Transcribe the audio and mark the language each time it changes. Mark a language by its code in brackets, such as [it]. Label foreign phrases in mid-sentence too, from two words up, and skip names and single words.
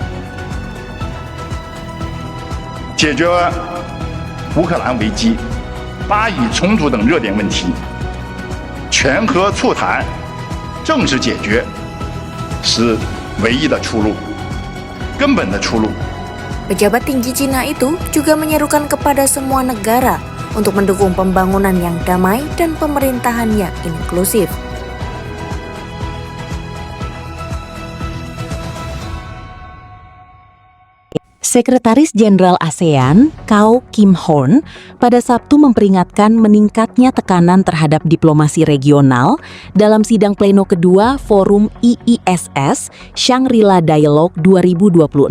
[zh] 解决乌克兰危机、巴以冲突等热点问题，全和促谈、政治解决是唯一的出路，根本的出路。 [id] Pejabat tinggi Cina itu juga menyerukan kepada semua negara untuk mendukung pembangunan yang damai dan pemerintahan yang inklusif. Sekretaris Jenderal ASEAN, Kao Kim Horn, pada Sabtu memperingatkan meningkatnya tekanan terhadap diplomasi regional dalam sidang pleno kedua Forum IISS Shangri-La Dialogue 2026.